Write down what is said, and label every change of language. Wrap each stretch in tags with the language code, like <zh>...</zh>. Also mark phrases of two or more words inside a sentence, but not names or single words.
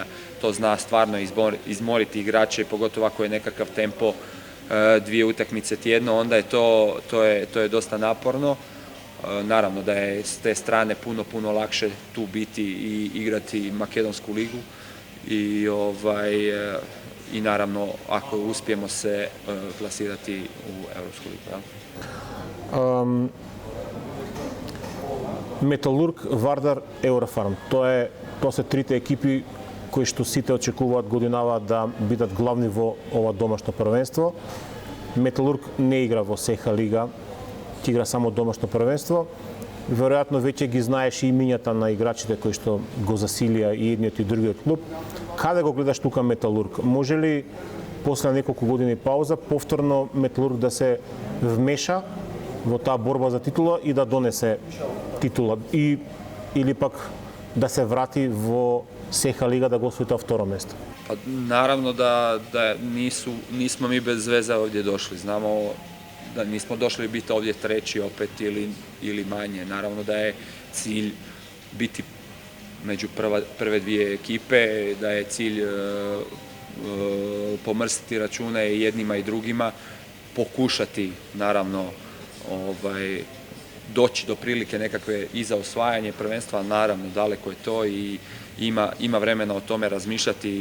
<hr>To zna stvarno izmoriti igrače, pogotovo ako je nekakav tempo 2 utakmice tjedno, onda je to je dosta naporno. Naravno da je s te strane puno lakše tu biti i igrati makedonsku ligu i naravno ako uspijemo se plasirati u Europsku ligu.</hr> <mk>Металург, Вардар, Еврофарм. Тоа се трите екипи кои што сите очекуваат годинава да бидат главни во ова домашно првенство. Металург не игра во СЕХА лига, ќе игра само домашно првенство. Веројатно веќе ги знаеш и имињата на играчите кои што го засилија и едниот и другиот клуб. Каде го гледаш тука Металург? Може ли после неколку години пауза повторно Металург да се вмеша во таа борба за титула и да донесе титула или пак да се врати во СЕХА лига да го освои тоа второ место?</mk> <hr>Pa naravno da nismo mi bez veze ovdje došli. Znamo da nismo došli biti ovdje treći opet ili manje. Naravno da je cilj biti među prve dvije ekipe, da je cilj pomrstiti račune i jednima i drugima, pokušati naravno doći do prilike nekakve i za osvajanje prvenstva, naravno daleko je to i ima vremena o tome razmišljati.</hr>